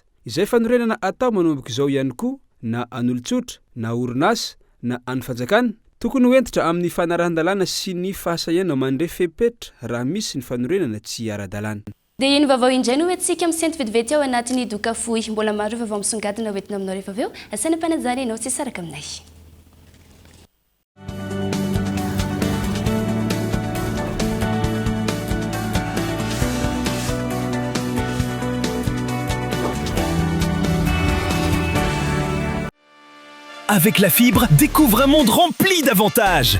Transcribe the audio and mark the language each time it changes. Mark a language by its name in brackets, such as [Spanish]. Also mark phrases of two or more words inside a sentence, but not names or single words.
[Malagasy] Izay fanorenana atao manomboka izao ihany koa na an'olon-tsotra na orinasa na an'ny fanjakana tokony hoentitra amin'ny fanarahan-dalàna sy ny fahasahiana mandray fepetra raha misy ny fanorenana tsy ara-dalàna. Dia iny vaovao indray no hoentsika amin'ny sento vetivety ao anatin'ny doka fohy. Mbola maro vaovao misongadina hoentina aminao rehefa avy eo. Asaina mpanajary ianao tsy saraka aminay. [French] Avec la fibre, découvre un monde rempli d'avantages.